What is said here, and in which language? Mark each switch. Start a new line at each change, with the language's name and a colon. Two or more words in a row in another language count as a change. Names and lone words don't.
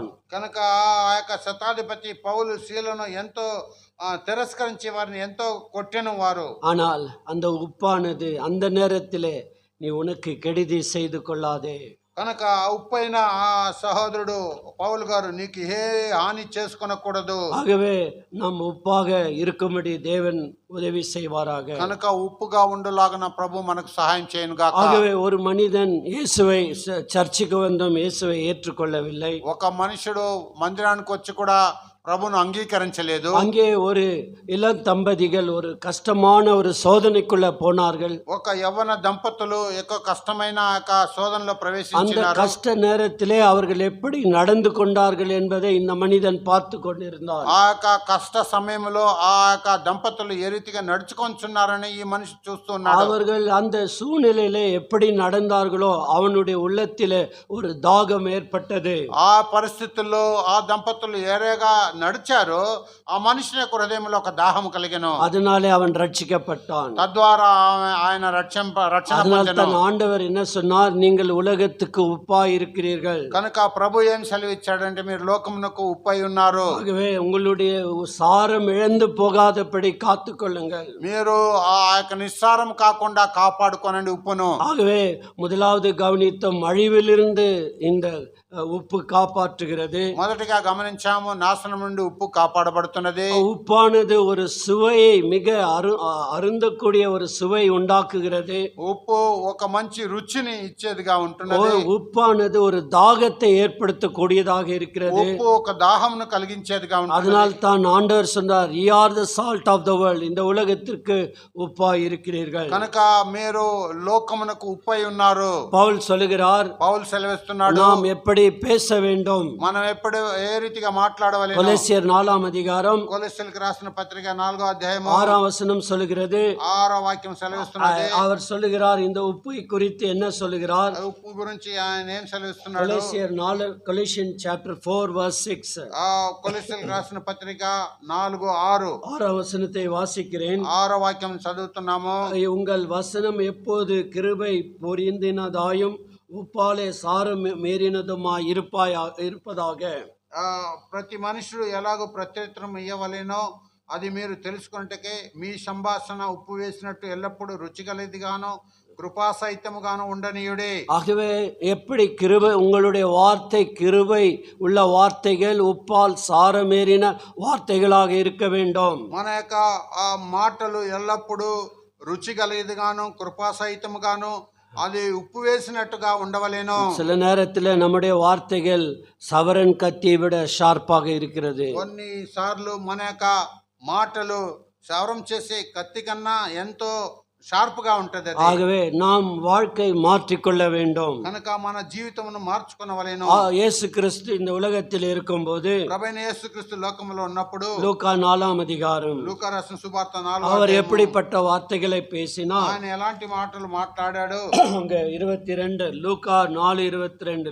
Telugu: కనుక ఆ యొక్క శతాధిపతి పౌలు శీలను ఎంతో తిరస్కరించి వారిని ఎంతో కొట్టెను వారు.
Tamil: ஆனால் அந்த உப்பானது அந்த நேரத்திலே நீ உனக்கு கெடுதி செய்து கொள்ளாதே.
Telugu: కనుక ఉప్పైన ఆ సహోదరుడు పౌలు గారు నీకు ఏ హాని చేసుకొనకూడదు.
Tamil: ஆகவே நாம் உப்பாக இருக்கும்படி தேவன் உதவி செய்வாராக.
Telugu: కనుక ఉప్పుగా ఉండులాగన ప్రభు మనకు సహాయం చేయను గాక.
Tamil: ஆகவே ஒரு மனிதன் இயேசுவை சர்ச்சுக்கு வந்தும் இயேசுவை ஏற்றுக்கொள்ளவில்லை.
Telugu: ఒక మనుషుడు మందిరానికి వచ్చి కూడా ప్రభును అంగీకరించలేదు.
Tamil: அங்கே ஒரு இளம் தம்பதிகள் ஒரு கஷ்டமான ஒரு சோதனைக்குள்ள போனார்கள்.
Telugu: ఒక యవ్వన దంపతులు ఎక్కువ కష్టమైన శోధనలో
Tamil: அந்த
Telugu: ప్రవేశించారు.
Tamil: கஷ்ட நேரத்திலே அவர்கள் எப்படி நடந்து கொண்டார்கள் என்பதை இந்த மனிதன் பார்த்து கொண்டிருந்தார்.
Telugu: ఆ యొక్క కష్ట సమయంలో ఆ యొక్క దంపతులు ఏ రీతిగా నడుచుకొంచున్నారని ఈ మనిషి చూస్తున్నాడు.
Tamil: அவர்கள் அந்த சூழ்நிலையிலே எப்படி நடந்தார்களோ அவனுடைய உள்ளத்திலே ஒரு தாகம் ஏற்பட்டது.
Telugu: ఆ పరిస్థితుల్లో ఆ దంపతులు ఏరేగా నడిచారు. ఆ మనిషిని యొక్క హృదయంలో ఒక దాహము కలిగెను.
Tamil: அதனாலே அவன் ரட்சிக்கப்பட்டான்.
Telugu: తద్వారా ఆయన రక్షణ పొందెను.
Tamil: தன் ஆண்டவர் என்ன சொன்னார்? நீங்கள் உலகத்துக்கு உப்பாய் இருக்கிறீர்கள்.
Telugu: కనుక ప్రభు ఏం సెలవిచ్చాడంటే మీరు లోకమునకు ఉప్పై ఉన్నారు.
Tamil: ஆகவே உங்களுடைய சாரம் இழந்து போகாதபடி காத்துக்கொள்ளுங்கள்.
Telugu: మీరు ఆ యొక్క నిస్సారం కాకుండా కాపాడుకోనండి ఉప్పును.
Tamil: ஆகவே முதலாவது கவனித்தோம், அழிவிலிருந்து இந்த உப்பு காப்பாற்றுகிறது.
Telugu: మొదటిగా గమనించాము నాశనం నుండి ఉప్పు కాపాడబడుతున్నది.
Tamil: உப்பானது ஒரு சுவையை மிக அருந்தக்கூடிய ஒரு சுவை உண்டாக்குகிறது.
Telugu: ఉప్పు ఒక మంచి రుచిని ఇచ్చేదిగా ఉంటున్నది.
Tamil: உப்பானது ஒரு தாகத்தை ஏற்படுத்தக்கூடியதாக இருக்கிறது.
Telugu: ఉప్పు ఒక దాహమును కలిగించేదిగా ఉంటుంది.
Tamil: அதனால் தான் ஆண்டவர் சொன்னார்,
English: "You are the salt of the world."
Tamil: இந்த உலகத்திற்கு உப்பாய் இருக்கிறீர்கள்.
Telugu: కనుక మీరు లోకమునకు ఉప్పై ఉన్నారు.
Tamil: பவுல் சொல்லுகிறார்,
Telugu: పౌలు సెలవిస్తున్నాడు,
Tamil: நாம் எப்படி பேச வேண்டும்.
Telugu: మనం ఎప్పుడు ఏ రీతిగా మాట్లాడవలెను.
Tamil: கொலோசியர் 4ஆம் அதிகாரம்
Telugu: కొలస్సీయులకు రాసిన పత్రిక 4వ అధ్యాయము
Tamil: 6ஆம் వசனம் சொல்லுகிறது.
Telugu: 6వ వాక్యం సెలవిస్తున్నది.
Tamil: அவர் சொல்லுகிறார், இந்த உப்பை குறித்து என்ன சொல்லுகிறார்?
Telugu: ఉప్పు గురించి ఆయన ఏం సెలవిస్తున్నాడు?
Tamil: கொலோசியர் 4
English: Colossians chapter 4 verse 6.
Telugu: కొలస్సీయులకు రాసిన పత్రిక 4:6
Tamil: 6ஆம் வசனத்தை வாசிக்கிறேன்.
Telugu: 6వ వాక్యం చదువుతున్నాము.
Tamil: உங்கள் வசனம் எப்போது கிருபை பொரிந்தினதாயும் உப்பாலே சாரம் மீறினதுமாய் இருப்பதாக.
Telugu: ప్రతి మనుషుడు ఎలాగో ప్రత్యుత్తరం ఇయ్యవలెనో అది మీరు తెలుసుకొనుటకే మీ సంభాషణ ఉప్పు వేసినట్టు ఎల్లప్పుడూ రుచిగలదిగానో కృపాసహితముగాను ఉండనీయుడే.
Tamil: ஆகவே எப்படி கிருபை, உங்களுடைய வார்த்தை கிருபை உள்ள வார்த்தைகள் உப்பால் சாரமேறின வார்த்தைகளாக இருக்க வேண்டும்.
Telugu: మన యొక్క మాటలు ఎల్లప్పుడూ రుచిగలదిగాను కృపాసహితముగాను అది ఉప్పు వేసినట్టుగా ఉండవలేను.
Tamil: சில நேரத்தில் நம்முடைய வார்த்தைகள் சவரன் கத்தியை விட ஷார்ப்பாக இருக்கிறது.
Telugu: కొన్నిసార్లు మన యొక్క మాటలు సవరం చేసే కత్తి కన్నా ఎంతో షార్ప్ గా ఉంటది.
Tamil: ஆகவே நாம் வாழ்க்கை மாற்றிக்கொள்ள வேண்டும்.
Telugu: కనుక మన జీవితమును మార్చుకొనవలెను.
Tamil: இயேசு கிறிஸ்து இந்த உலகத்தில் இருக்கும்போது,
Telugu: ప్రభువైన యేసుక్రీస్తు లోకములో ఉన్నప్పుడు,
Tamil: லூக்கா 4ஆம் அதிகாரம்,
Telugu: లూకా రాసిన సువార్త 4వ
Tamil: அவர்
Telugu: అధ్యాయము,
Tamil: எப்படிப்பட்ட வார்த்தைகளை பேசினார்?
Telugu: ఆయన ఎలాంటి మాటలు మాట్లాడాడు?
Tamil: அங்க 22 லூக்கா 4:22